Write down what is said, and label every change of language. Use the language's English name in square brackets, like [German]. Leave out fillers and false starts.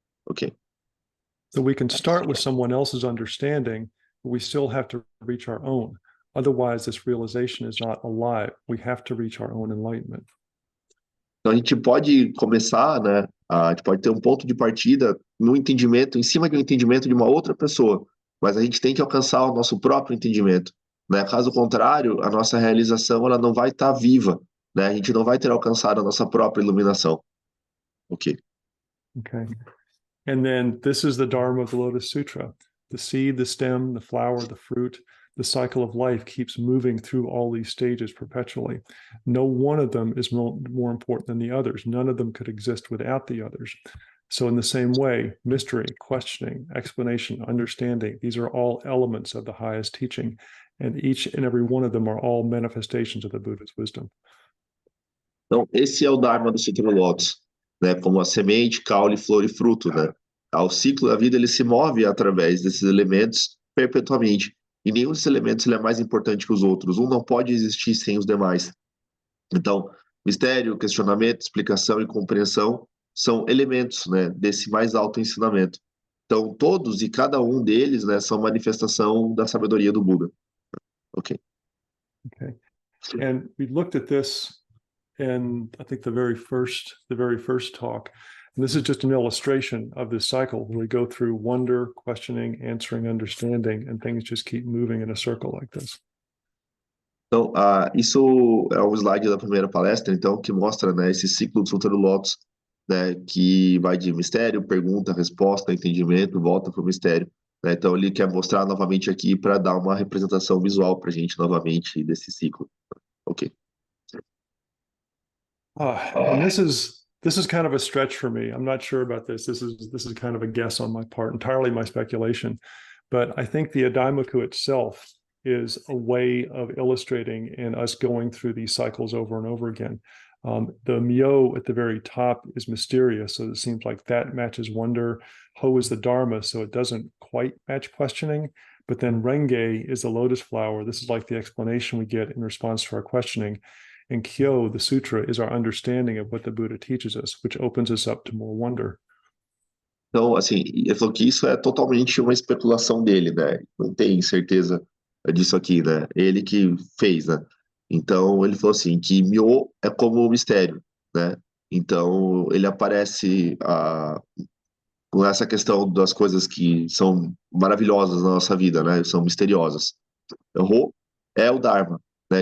[English] Ok. So we can start with someone else's understanding, but we still have to reach our own. Otherwise, this realization is not alive. We have to reach our own enlightenment. [Portuguese] Então a gente pode começar, né? A gente pode ter um ponto de partida no entendimento, em cima de um entendimento de uma outra pessoa, mas a gente tem que alcançar o nosso próprio entendimento, né? Caso contrário, a nossa realização ela não vai estar viva, né? A gente não vai ter alcançado a nossa própria iluminação. Ok. Okay. [English] And then this is the Dharma of the Lotus Sutra. The seed, the stem, the flower, the fruit, the cycle of life keeps moving through all these stages perpetually. No one of them is more important than the others. None of them could exist without the others. So in the same way, mystery, questioning, explanation, understanding, these are all elements of the highest teaching, and each and every one of them are all manifestations of the Buddha's wisdom. [Portuguese] Então, esse é o Dharma do Sutra do Lótus, né? Como a semente, caule, flor e fruto, né? O ciclo da vida ele se move através desses elementos perpetuamente. E nenhum desses elementos ele é mais importante que os outros. Um não pode existir sem os demais. Então, mistério, questionamento, explicação e compreensão são elementos, né, desse mais alto ensinamento. Então, todos e cada um deles, né, são manifestação da sabedoria do Buda. Ok. Okay. [English] And we looked at this in, I think, the very first talk. And this is just an illustration of this cycle where we go through wonder, questioning, answering, understanding, and things just keep moving in a circle like this. [Portuguese] Então, isso é um slide da primeira palestra, então, que mostra, né, esse ciclo do Sutra do Lótus, né, que vai de mistério, pergunta, resposta, entendimento, volta para o mistério. Né? Então, ele quer mostrar novamente aqui para dar uma representação visual para a gente novamente desse ciclo. Ok. [English] And this is kind of a stretch for me. I'm not sure about this. This is kind of a guess on my part, entirely my speculation. But I think the Adaimoku itself is a way of illustrating and us going through these cycles over and over again. The Myo at the very top is mysterious, so it seems like that matches wonder. Ho is the Dharma, so it doesn't quite match questioning. But then Renge is the lotus flower. This is like the explanation we get in response to our questioning. And Kyo, the sutra, is our understanding of what the Buddha teaches us, which opens us up to more wonder. [Portuguese] Então, assim, ele falou que isso é totalmente uma especulação dele, né? Não tem certeza disso aqui, né? Ele que fez, né? Então, ele falou assim, que Myo é como mistério, né? Então, ele aparece com essa questão das coisas que são maravilhosas na nossa vida, né? São misteriosas. Ho é o Dharma, né?